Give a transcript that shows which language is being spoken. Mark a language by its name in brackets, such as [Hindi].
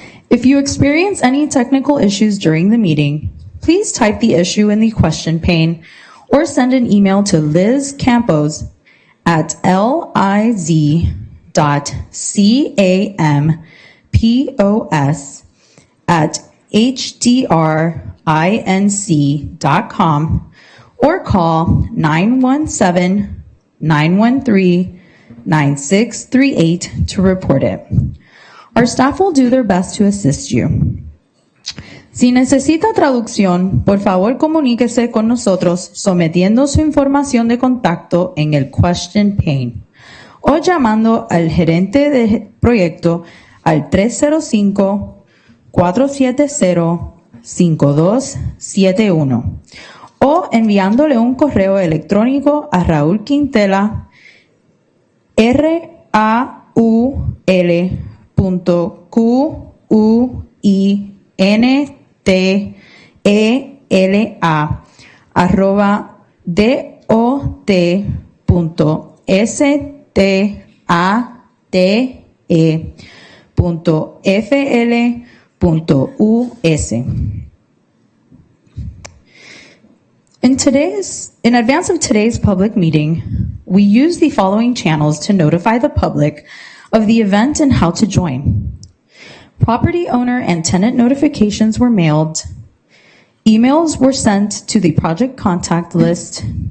[English] If you experience any technical issues during the meeting, please type the issue in the question pane or send an email to Liz Campos at liz.campos@hdrinc.com or call 917-913-9638 to report it. Our staff will do their best to assist you. [Spanish] Si necesita traducción, por favor comuníquese con nosotros sometiendo su información de contacto en el question pane o llamando al gerente de proyecto al 305-470-5271 o enviándole un correo electrónico a Raúl Quintela, RAUL.QUINTELA@dot.state.fl.us. [English] In advance of today's public meeting, we use the following channels to notify the public of the event and how to join. Property owner and tenant notifications were mailed. Emails were sent to the project contact list.